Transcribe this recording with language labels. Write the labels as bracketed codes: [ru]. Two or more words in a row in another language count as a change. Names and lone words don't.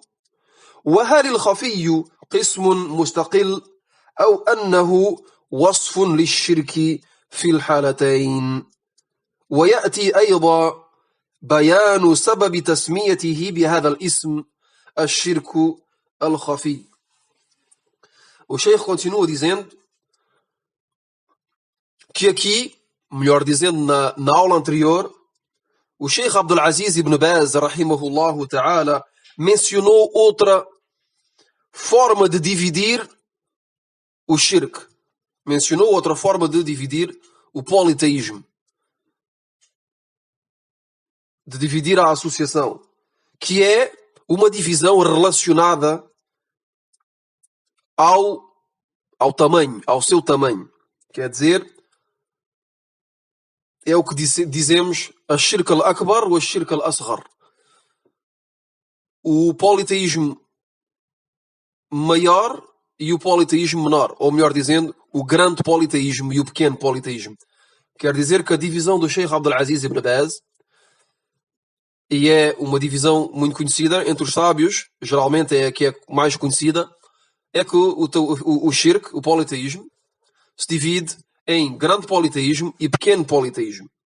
[ar] وهل الخفي قسم مستقل أو أنه وصف للشرك في الحالتين؟ ويأتي أيضا بيان سبب تسميته بهذا الاسم الشرك الخفي. [pt] O Sheikh continua dizendo que aqui, melhor dizendo, na aula anterior, o Sheikh Abdul Aziz ibn Baz, [ar] رحمه الله تعالى, [pt] mencionou outra forma de dividir o shirk. Mencionou outra forma de dividir o politeísmo, de dividir a associação, que é uma divisão relacionada ao tamanho, ao seu tamanho. Quer dizer, é o que dizemos a [ar] الشرك الأكبر [pt] ou a [ar] الشرك الأصغر. [pt] O politeísmo maior e o politeísmo menor, ou melhor dizendo, o grande politeísmo e o pequeno politeísmo. Quer dizer que a divisão do Sheikh Abdul Aziz ibn Baz, e é uma divisão muito conhecida entre os sábios, geralmente é a que é mais conhecida, é que o shirk, o politeísmo, se divide em grande politeísmo e pequeno politeísmo.